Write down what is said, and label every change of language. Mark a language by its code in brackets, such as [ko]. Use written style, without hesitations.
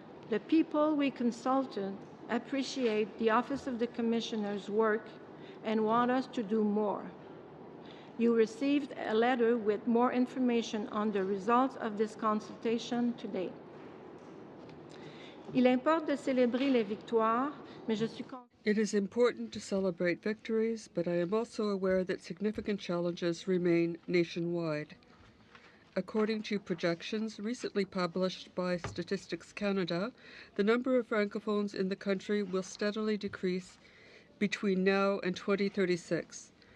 [en] The people we consulted appreciate the Office of the Commissioner's work and want us to do more. You received a letter with more information on the results of this consultation today. [fr] Il importe de célébrer les victoires, mais je suis consciente. [en] It is important to celebrate victories, but I am also aware that significant challenges remain nationwide. According to projections recently published by Statistics Canada, the number of Francophones in the country will steadily decrease between now and 2036.